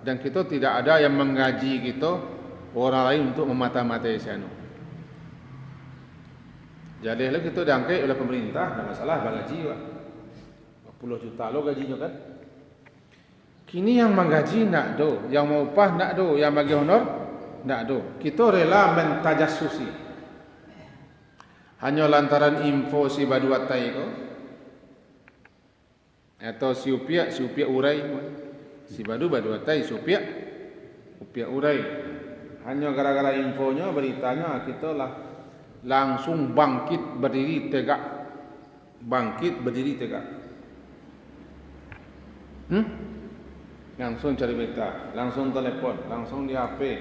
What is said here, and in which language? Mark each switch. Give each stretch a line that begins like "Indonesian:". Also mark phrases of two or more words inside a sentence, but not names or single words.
Indonesian: Dan kita tidak ada yang menggaji kita orang lain untuk memata-matai sianu. Jadi kalau kita diangkat oleh pemerintah, tidak masalah, gaji Pak. 40 juta lo gajinya kan. Kini yang menggaji nak do, yang mau upah nak do, yang bagi honor nak do. Kita rela mentajassusi. Hanya lantaran info si baduatai ko, atau si upiak urai, si baduatai si upiak urai. Hanya gara-gara infonya, beritanya, kita lah langsung bangkit berdiri tegak. Langsung cari berita, langsung telepon, langsung di HP.